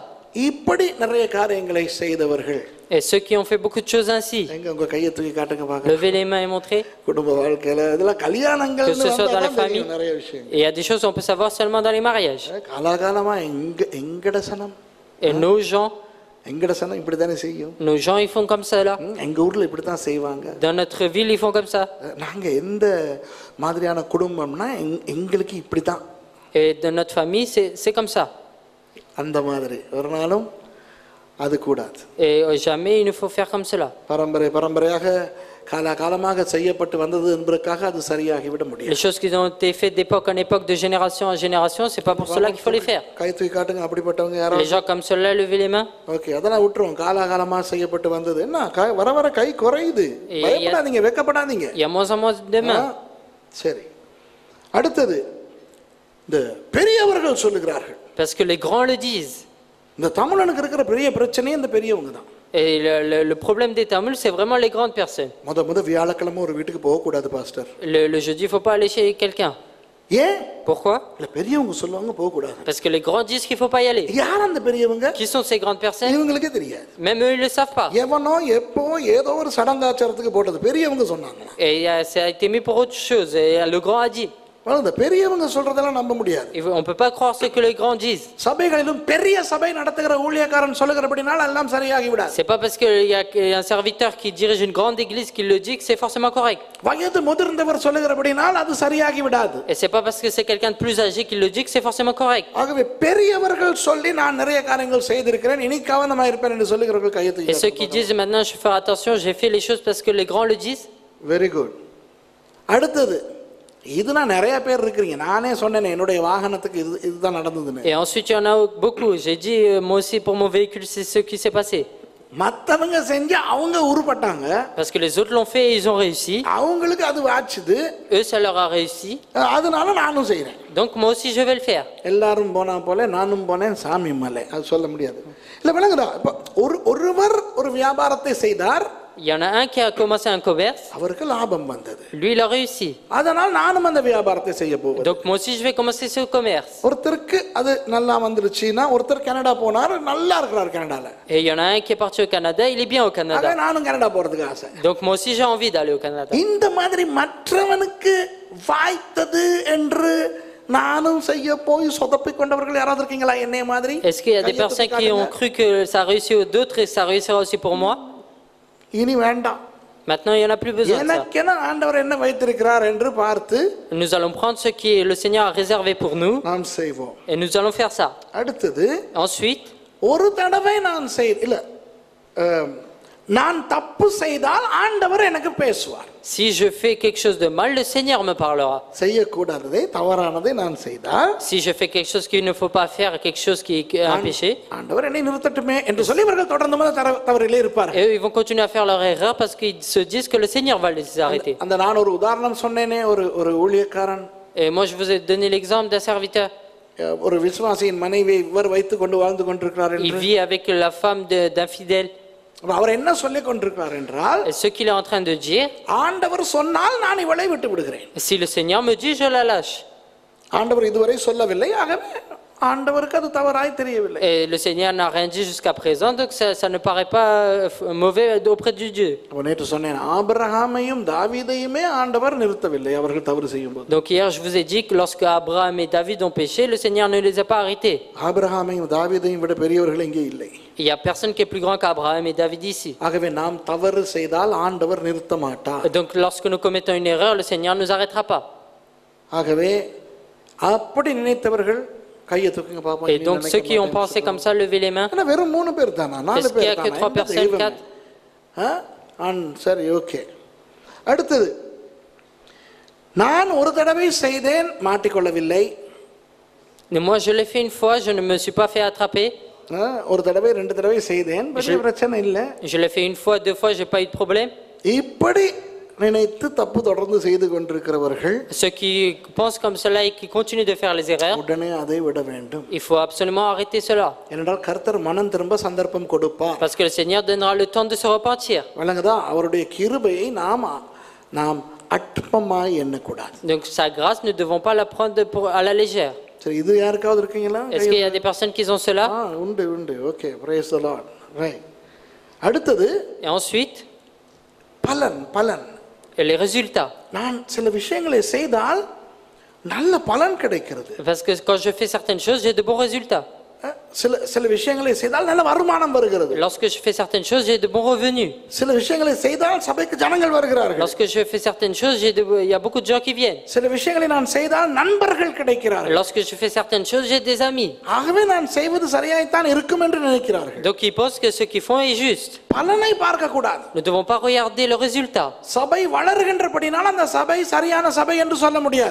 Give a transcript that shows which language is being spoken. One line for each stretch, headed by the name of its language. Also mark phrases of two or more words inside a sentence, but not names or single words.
Tamil: இப்படி நிறைய காரியங்களை செய்தவர்கள்.
French: Et ceux qui ont fait beaucoup de choses ainsi,
Tamil: எங்க உங்க கையை தூக்கி காட்டுங்க பார்க்கலாம்.
French: levez les mains et montrez.
Tamil: குடும்ப வாழ்க்கையில இதெல்லாம் கல்யாணங்கள்
French: Que ce soit dans les familles.
Tamil: நிறைய விஷயம்.
French: Et il y a des choses qu'on peut savoir seulement dans les mariages.
Tamil: காலாகாலமா எங்கடசனம்,
French: Et nos gens,
Tamil: எங்கடசனம் இப்படி தானே செய்யும்.
French: nos gens, ils font comme ça là.
Tamil: எங்க ஊர்ல இப்படி தான் செய்வாங்க.
French: Dans notre ville, ils font comme ça.
Tamil: நாங்க எந்த மாதிரியான குடும்பம்னா எங்களுக்கு இப்படி தான்.
French: Et dans notre famille, c'est comme ça.
Tamil: அந்த மாதிரி ஒரு நாளும் அது கூடாது.
French: Et jamais il ne faut faire comme cela.
Tamil: பரம்பரையாக காலகாலமாக செய்யப்பட்டு வந்தது என்பதற்காக அது சரியாகி விட முடியாது.
French: Les choses qui ont été faites d'époque en époque, de génération en génération, c'est pas pour cela qu'il faut les faire.
Tamil: கை தூக்கி காட்டுங்க அப்படிப்பட்டவங்க யாராவது.
French: Les gens comme cela, levez les mains.
Tamil: ஓகே, அதெல்லாம் விட்டுருவோம். காலகாலமாக செய்யப்பட்டு வந்தது என்ன வர வர கை குறையுது. பயப்படாதீங்க, வெக்கப்படாதீங்க.
French: Il y a moins en moins de mains.
Tamil: சரி, அடுத்தது இந்த பெரியவர்கள் சொல்லுகிறார்கள்.
French: Parce que les grands le disent.
Tamil: இந்த தமிழனுக்கு இருக்கிற பெரிய பிரச்சனையே இந்த பெரியவங்க தான்.
French: Et le problème des Tamouls, c'est vraiment les grandes personnes.
Tamil: முத வியாழக்கிழமை ஒரு வீட்டுக்கு போக கூடாது பாஸ்டர்.
French: Le jeudi, il faut pas aller chez quelqu'un.
Tamil: ஏன்?
French: Pourquoi?
Tamil: இல்ல பெரியவங்க சொல்லுவாங்க போக கூடாது.
French: Parce que les grands disent qu'il faut pas y aller.
Tamil: யார் அந்த பெரியவங்க?
French: Qui sont ces grandes personnes?
Tamil: இவங்களுக்கே தெரியாது.
French: Même eux, ils le savent pas.
Tamil: எவனோ எப்போ ஏதோ ஒரு சடங்காச்சாரத்துக்கு போட்டது பெரியவங்க சொன்னாங்க.
French: Et ça a été mis pour autre chose. Et le grand a dit.
Tamil: இந்த பெரியவங்க சொல்றதெல்லாம் நம்ப முடியாது.
French: On peut pas croire ce que les grands disent.
Tamil: சபைகளிலும் பெரிய சபை நடத்துகிற ஊழியக்காரன் சொல்லுகிறபடினால் எல்லாம் சரியாகி விடாது.
French: C'est pas parce qu'il y a un serviteur qui dirige une grande église qui le dit que c'est forcément correct.
Tamil: வயது முதிர்ந்தவர் சொல்லுகிறபடினால் அது சரியாகி விடாது.
French: Et c'est pas parce que c'est quelqu'un de plus âgé qui le dit que c'est forcément correct.
Tamil: ஆகவே பெரியவர்கள் சொல்லி நான் நிறைய காரியங்கள் செய்திருக்கிறேன், இனி கவனமா இருப்பேன் என்று சொல்லுகிறவர்கள் கையை தூக்கி.
French: Et ceux qui disent maintenant je vais faire attention, j'ai fait les choses parce que les grands le disent.
English: Very good.
Tamil: அடுத்தது, இது நான் நிறைய பேர் இருக்கிறீங்க. நானே சொன்னேன் என்னுடைய வாகனத்துக்கு இதுதான் நடந்ததுன்னு.
French: Et ensuite il y en a beaucoup. J'ai dit moi aussi pour mon véhicule c'est ce qui s'est passé.
Tamil: மத்தவங்க செஞ்சு அவங்க உருப்பட்டாங்க.
French: Parce que les autres l'ont fait et ils ont réussi.
Tamil: அவங்களுக்கு அது வாச்சுது.
French: Eux ça leur a réussi.
Tamil: அதனால நானும் செய்றேன்.
French: Donc moi aussi je vais le faire.
Tamil: எல்லாரும் போனா போல நானும் போனேன் சாமி மலை. அது சொல்ல முடியாது. இல்ல விளங்குதா? ஒருவர் ஒரு வியாபாரத்தை செய்தார்.
French: Il y en a un qui a commencé un commerce,
Tamil: அவருக்கு லாபம் வந்தது.
French: lui il a réussi.
Tamil: அதனால் நானும் அந்த வியாபாரத்தை செய்ய போவது.
French: Donc moi aussi je vais commencer ce commerce.
Tamil: ஒருத்தருக்கு அது நல்லா வந்துருச்சுன்னா ஒருத்தர் கனடா போனார், நல்லா இருக்கிறார் கனடால.
French: Et il y en a un qui est parti au Canada, il est bien au
Tamil: ஆக
French: Canada.
Tamil: நானும் கனடா போறதுக்கு ஆசை.
French: Donc moi aussi j'ai envie d'aller au Canada.
Tamil: இந்த மாதிரி மற்றவனுக்கு வாய்த்தது என்று நானும் செய்ய போய் சொதப்பிக் கொண்டவர்கள் யாராவது இருக்கீங்களா என்னைய மாதிரி?
French: Est-ce qu'il y a des personnes qui ont cru que ça a réussi aux d'autres et ça réussira aussi pour moi?
Tamil: இனி வேண்டாம்.
French: Maintenant il n'y en a plus besoin de ça.
Tamil: எனக்கென ஆண்டவர் என்ன வைத்திருக்கிறார் என்று பார்த்து
French: Nous allons prendre ce que le Seigneur a réservé pour nous
Tamil: நாம் செய்வோம்.
French: et nous allons faire ça.
Tamil: அடுத்தது
French: Ensuite,
Tamil: ஒரு தடவை நான் நான் தப்பு செய்தால் ஆண்டவர் எனக்கு பேசுவார்.
French: si je fais quelque chose de mal, le Seigneur me parlera.
Tamil: செய்யக்கூடாததை தவறானதை நான் செய்தால்
French: Si je fais quelque chose qu'il ne faut pas faire, quelque chose qui est un péché,
Tamil: ஆண்டவர் என்னை நிறுத்தட்டுமே என்று சொல்லி இவர்கள் தொடர்ந்து தவறிலே இருப்பார்கள்.
French: et eux, ils vont continuer à faire leur erreur parce qu'ils se disent que le Seigneur va les arrêter.
Tamil: அந்த நான் ஒரு உதாரணம் சொன்னேனே, ஒரு ஊழியக்காரன்,
French: Et moi je vous ai donné l'exemple d'un serviteur.
Tamil: ஒரு விசுவாசியின் மனைவியை இவர் வைத்துக் கொண்டு வாழ்ந்து கொண்டிருக்கிறார்
French: Il
Tamil: என்று.
French: vit avec la femme d'un fidèle.
Tamil: அவர் என்ன சொல்லிக் கொண்டிருக்கிறார் என்றால்,
French: Et ce qu'il est en train de dire,
Tamil: ஆண்டவர் சொன்னால் நான் இவளை விட்டு விடுகிறேன்.
French: si le Seigneur me dit, je la lâche.
Tamil: ஆண்டவர் இதுவரை சொல்லவில்லை, ஆகவே ஆண்டவருக்கு அது தவறாய் தெரியவில்லை.
French: Et le Seigneur n'a rien dit jusqu'à présent, donc ça ne paraît pas mauvais auprès du Dieu.
Tamil: நேற்று சொன்னேன், ஆபிரகாமையும் தாவீதையுமே ஆண்டவர் நிறுத்தவில்லை அவர்கள் தவறு செய்யும்போது.
French: Donc hier je vous ai dit que lorsque Abraham et David ont péché, le Seigneur ne les a pas arrêtés.
Tamil: ஆபிரகாமையும் தாவீதையும் விட பெரியவர்கள் இங்கே இல்லை.
French: Il n'y a personne qui est plus grand qu'Abraham et David ici.
Tamil: ஆகவே நாம் தவறு செய்தால் ஆண்டவர் நிறுத்த மாட்டார்.
French: Et donc lorsque nous commettons une erreur, le Seigneur ne nous arrêtera pas.
Tamil: ஆகவே அப்படி நினைத்தவர்கள் கையை தூக்குங்க பாப்போம்.
French: Et donc ceux qui ont pensé comme ça, levez les mains.
Tamil: வெறும் 3 பேர் தானா, 4
French: Est-ce qu'il y a
Tamil: பேர்
French: que 3 personnes, 4?
Tamil: சரி, ஓகே. அடுத்தது, நான் ஒரு தடவை செய்தேன், மாட்டிக்கொள்ளவில்லை.
French: Moi je l'ai fait une fois, je ne me suis pas fait attraper.
Tamil: ஒரு தடவை 2 தடவை செய்தேன், பிரச்சனை இல்லை.
French: Je l'ai fait une fois, 2 fois, j'ai pas eu de problème.
Tamil: இப்படி நினைத்து தப்பு தொடர்ந்து செய்து கொண்டிருக்கிறவர்கள்,
French: Ceux qui pensent comme cela et qui continuent de faire les erreurs,
Tamil: உடனே அதை விட வேண்டும்.
French: il faut absolument arrêter cela.
Tamil: ஏனென்றால் கர்த்தர் மனம் திரும்ப சந்தர்ப்பம் கொடுப்பார்.
French: Parce que le Seigneur donnera le temps de se repentir.
Tamil: வழங்குதா? அவருடைய கிருபையை நாம் அற்பமாய் எண்ணக்கூடாது.
French: Donc sa grâce, nous ne devons pas la prendre à la légère.
Tamil: சரி, இது யாருக்காவது இருக்கீங்களா?
French: Est-ce qu'il y a des personnes qui ont cela?
Tamil: உண்டு. ஓகே,
English: praise the Lord. Right.
Tamil: அடுத்தது,
French: Et ensuite,
Tamil: பலன்.
French: et les résultats.
Tamil: நான் சில விஷயங்களை செய்தால் நல்ல பலன் கிடைக்கிறது.
French: Parce que quand je fais certaines choses, j'ai de bons résultats.
Tamil: சில விஷயங்களை செய்தால் நல்ல வருமானம் வருகிறது.
French: Lorsque je fais certaines choses, j'ai de bons revenus.
Tamil: சில விஷயங்களை செய்தால் சபைக்கு ஜனங்கள் வருகிறார்கள்.
French: Lorsque je fais certaines choses, il y a beaucoup de gens qui viennent.
Tamil: சில விஷயங்களை நான் செய்தால் நண்பர்கள் கிடைக்கிறார்கள்.
French: Lorsque je fais certaines choses, j'ai des amis.
Tamil: ஆகவே நான் செய்வது சரியாய்த்தான் இருக்கும் என்று நினைக்கிறார்கள்.
French: Donc ils pensent que ce qu'ils font est juste.
Tamil: பலனை பார்க்க கூடாது.
French: Nous ne devons pas regarder le résultat.
Tamil: சபை வளருகின்றபடினால் அந்த சபை சரியான சபை என்று சொல்ல முடியாது.